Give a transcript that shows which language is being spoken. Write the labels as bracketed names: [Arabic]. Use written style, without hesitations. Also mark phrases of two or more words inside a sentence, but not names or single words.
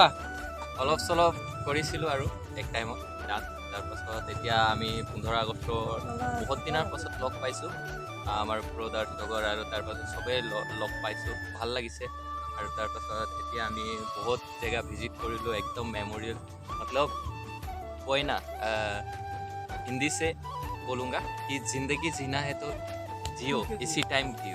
[Assamese] অলপ চলপ কৰিছিলোঁ আৰু এক টাইমত ডান্স। তাৰপাছত এতিয়া আমি 15 আগষ্টৰ বহুত দিনৰ পাছত লগ পাইছোঁ আমাৰ ব্ৰদাৰ লগৰ, আৰু তাৰপাছত চবেই লগ পাইছোঁ, ভাল লাগিছে। আৰু তাৰপাছত এতিয়া আমি বহুত জেগা ভিজিট কৰিলোঁ, একদম মেম'ৰিয়েল। [Hindi] मतलब कोई ना हिंदी से बोलूँगा कि ज़िंदगी जीना है तो जियो, इसी टाइम जियो।